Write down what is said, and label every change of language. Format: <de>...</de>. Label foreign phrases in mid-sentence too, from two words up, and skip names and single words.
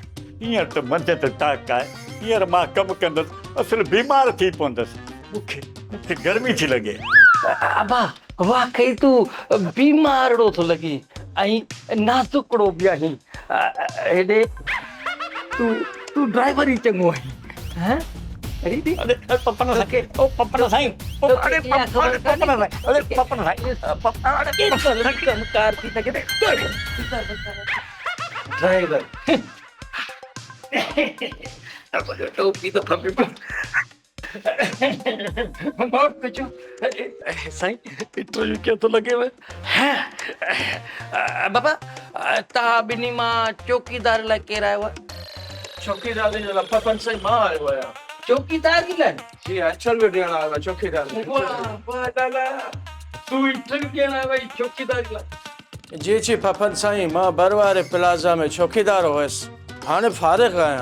<sd>हींअर त मंझंदि ते टाक आहे। हींअर मां कमु कंदुसि, असुलु बीमार थी पवंदसि। मूंखे गर्मी थी लॻे। अबा वाकई तूं बीमारड़ो थो लॻी ऐं नाज़ुकड़ो बि आहीं। हेॾे तूं ड्राइवर ई चङो आहीं, हैं? अरे पपन साईं, ओ पपन साईं, ओ अरे पपन साईं, अरे पपन साईं, कमकार थी सघे ड्राइवर टोपी तो खपे बहुत कुछ साईं।</sd> <ur>इंटरव्यू क्या तो लगे हुए हैं बाबा?</ur> <sd>तव्हां ॿिन्ही मां चौकीदार लाइ केरु आयो आहे? चौकीदार जे लाइ पपन साईं मां आयो आहियां। चौकीदार जे लाइ? जी इंटरव्यू ॾियण आयो आहियां चौकीदार लाइ। वाह दादा, तूं इंटरव्यू ॾियण आयो आहीं चौकीदार जे लाइ? जी जी पपन साईं, मां बरवारे प्लाज़ा में चौकीदार हुयसि, हाणे फारिग़ आहियां।</sd>